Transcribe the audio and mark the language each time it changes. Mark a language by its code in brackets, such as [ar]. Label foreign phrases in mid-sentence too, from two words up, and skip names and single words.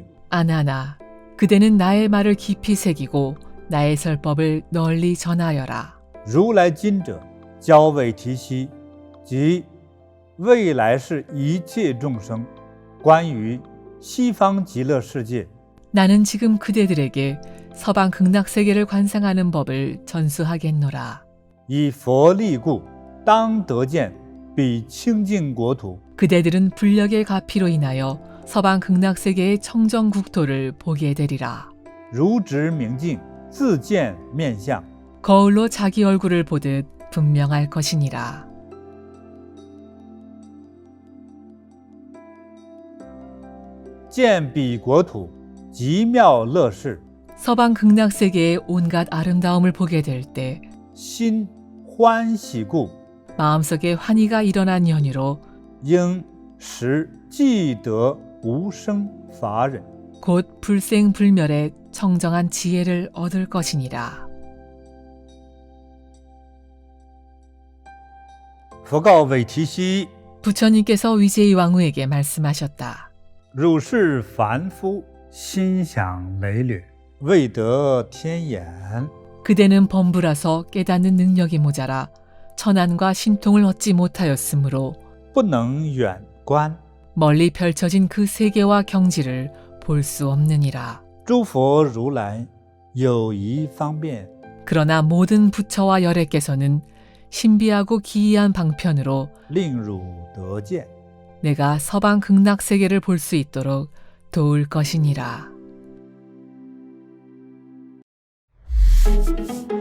[ko] 아나나, 그대는 나의 말을 깊이 새기고 나의 설법을 널리 전하여라. [zh] 如来今者，教韦提希及未来世一切众生，关于西方极乐世界 [ko] 나는 지금 그대들에게 서방 극락세계를 관상하는 법을 전수하겠노라. [zh] 以佛力故，当得见彼清净国土。 [ko] 그대들은 불력의 가피로 인하여 서방 극락세계의 청정 국토를 보게 되리라. [zh] 如执明镜，自见面相。 [ko] 거울로 자기 얼굴을 보듯 분명할 것이니라. [zh] 见彼国土极妙乐事， [ko] 서방 극락세계의 온갖 아름다움을 보게 될 때 [zh] 心欢喜故， [ko] 마음속에 환희가 일어난 연유로 [zh] 应时既得无生法忍。 [ko] 곧 불생불멸의 청정한 지혜를 얻을 것이니라. [zh] 佛告韦提希： [ko] 부처님께서 위제이 왕후에게 말씀하셨다. [zh] 汝是凡夫，心想累略，未得天眼， [ko] 그대는 범부라서 깨닫는 능력이 모자라 천안과 신통을 얻지 못하였으므로 [zh] 不能远观。 [ko] 멀리 펼쳐진 그 세계와 경지를 볼 수 없느니라. [zh] 诸佛如来有一方便， [ko] 그러나 모든 부처와 열애께서는 신비하고 기이한 방편으로 [zh] 令汝得见。 [ko] 내가 서방 극락세계를 볼 수 있도록 도울 것이니라.